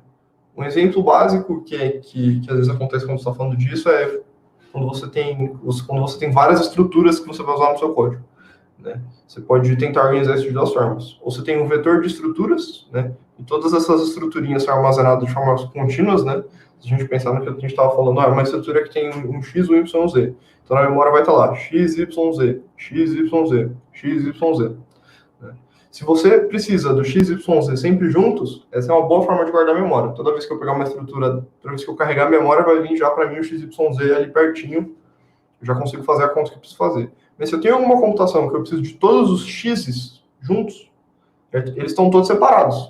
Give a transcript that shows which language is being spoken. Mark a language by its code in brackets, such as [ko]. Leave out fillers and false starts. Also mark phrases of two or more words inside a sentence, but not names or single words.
[pt] Um exemplo básico que às vezes acontece quando você está falando disso é quando você tem várias estruturas que você vai usar no seu código. Né? Você pode tentar organizar isso de duas formas. Ou você tem um vetor de estruturas, né? E todas essas estruturinhas são armazenadas de formas contínuas, né? Se a gente pensar no que a gente estava falando, uma estrutura que tem um x, um y, z. Então, na memória vai estar lá, x, y, z, x, y, z, x, y, z. Né? Se você precisa do x, y, z sempre juntos, essa é uma boa forma de guardar a memória. Toda vez que eu pegar uma estrutura, toda vez que eu carregar a memória, vai vir já para mim o x, y, z ali pertinho. Eu já consigo fazer a conta que eu preciso fazer. Mas se eu tenho alguma computação que eu preciso de todos os x's juntos, eles estão todos separados.